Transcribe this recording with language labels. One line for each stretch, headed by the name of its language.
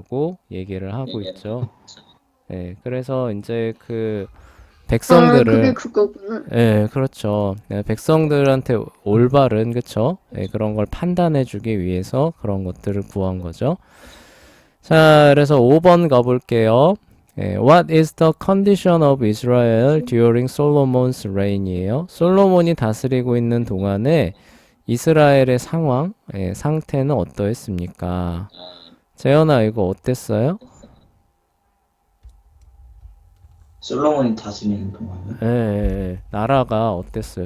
Korean: 라고 얘기를 하고 있죠. 예, 그래서 이제 그 아, 그게 백성들을, 그거구나. 예, 그렇죠. 예, 백성들한테 올바른, 그쵸? 예, 그런 걸 판단해주기 위해서 그런 것들을 구한 거죠. 자, 그래서 5번 가볼게요.
English: 예, What is the condition of Israel during Solomon's reign이에요.
Korean: 솔로몬이 다스리고 있는 동안에 이스라엘의 상황, 예, 상태는 어떠했습니까? 재현아, 이거 어땠어요? 솔로몬이 다스리는 동안에 예, 예, 예. 나라가 어땠어요?